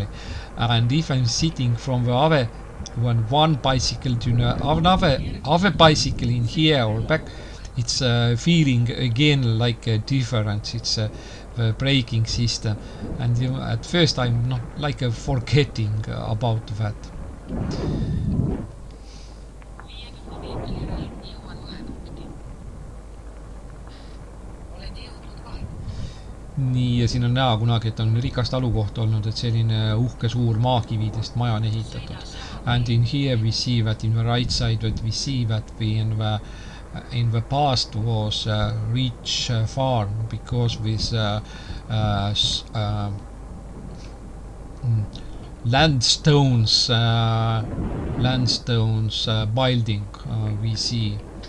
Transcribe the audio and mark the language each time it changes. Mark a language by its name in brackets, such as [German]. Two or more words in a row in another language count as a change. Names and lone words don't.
[English] And if I'm sitting from the other one bicycle to another bicycle in here or back, it's feeling again like a difference. It's the braking system, and at first I'm not like forgetting about that. [Estonian] Nii, ja siin on näha kunagi, et on rikast alukoht olnud, et selline uhke suur maakividest maja on ehitatud. [English] And in here we see that in the right side that we see that in the past was a rich farm because with landstones building we see.